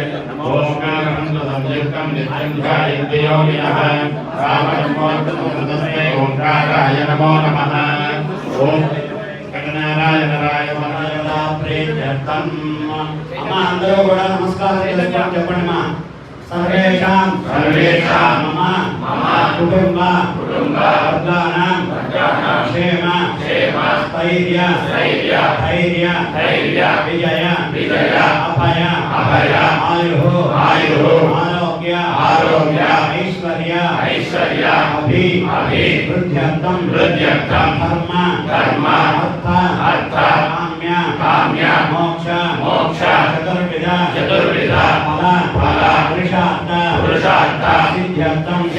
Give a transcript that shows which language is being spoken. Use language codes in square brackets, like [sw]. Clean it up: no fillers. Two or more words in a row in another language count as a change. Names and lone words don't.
[sa] ओंकारं नित्यं ध्यायन्ति योगिनः रामजन्मोत्तमस्तस्मै ओंकाराय नमो नमः। ओम गणनारायणाय नमः प्रीत्यर्थम् [te] అమ్మా అందరూ కూడా నమస్కారం చెప్పండి మా [sa] सर्वेषां मम कुटुंब वर्गाणां क्षेम स्थैर्य विजय अभय आयुः आरोग्य ऐश्वर्य अभिवृद्ध्यर्थं धर्म अर्थ काम्य मोक्ष चतुर्विध फल पुरुषार्थ सिद्ध्यर्थं